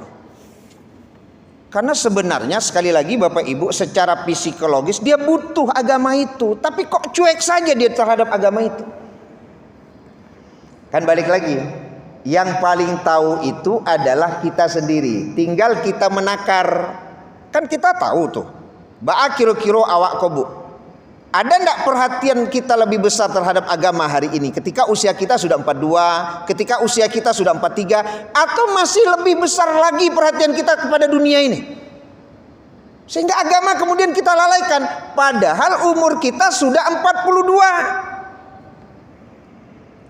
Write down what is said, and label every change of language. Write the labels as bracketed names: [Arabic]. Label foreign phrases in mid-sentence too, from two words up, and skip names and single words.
[Indonesian] Karena sebenarnya sekali lagi Bapak Ibu, secara psikologis dia butuh agama itu, tapi kok cuek saja dia terhadap agama itu. Kan balik lagi, yang paling tahu itu adalah kita sendiri, tinggal kita menakar. Kan kita tahu tuh, [Minangkabau] ba'a kiro-kiro awak kobu. [Indonesian] Ada enggak perhatian kita lebih besar terhadap agama hari ini ketika usia kita sudah 42, ketika usia kita sudah 43, atau masih lebih besar lagi perhatian kita kepada dunia ini? Sehingga agama kemudian kita lalaikan, padahal umur kita sudah 42.